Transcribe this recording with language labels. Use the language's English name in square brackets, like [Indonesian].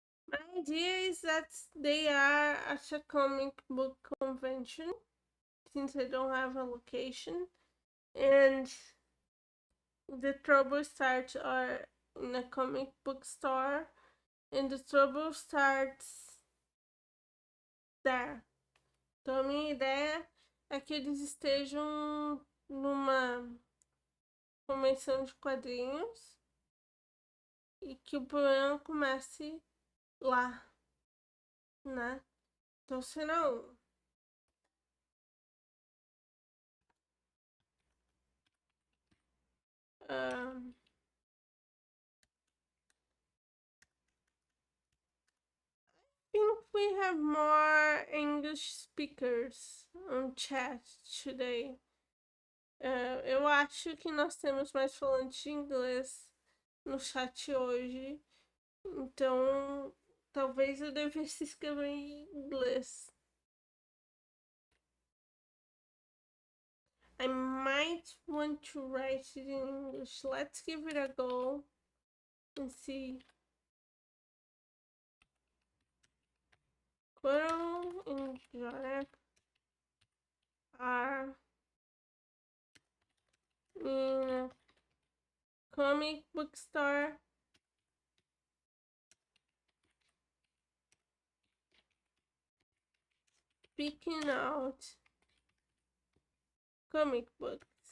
[English] My idea is that they are at a comic book convention, since I don't have a location, and the trouble starts are in a comic book store, and the trouble starts there. [Portuguese] Então a minha ideia é que eles estejam numa convenção de quadrinhos e que o problema comece lá, né? Então, se não, [English] think we have more English speakers on chat today. [Portuguese] Eu acho que nós temos mais falantes de inglês no chat hoje. Então, talvez eu devesse escrever em inglês. [English] I might want to write it in English. Let's give it a go and see. Coral and Jarek are in a comic book store speaking out comic books.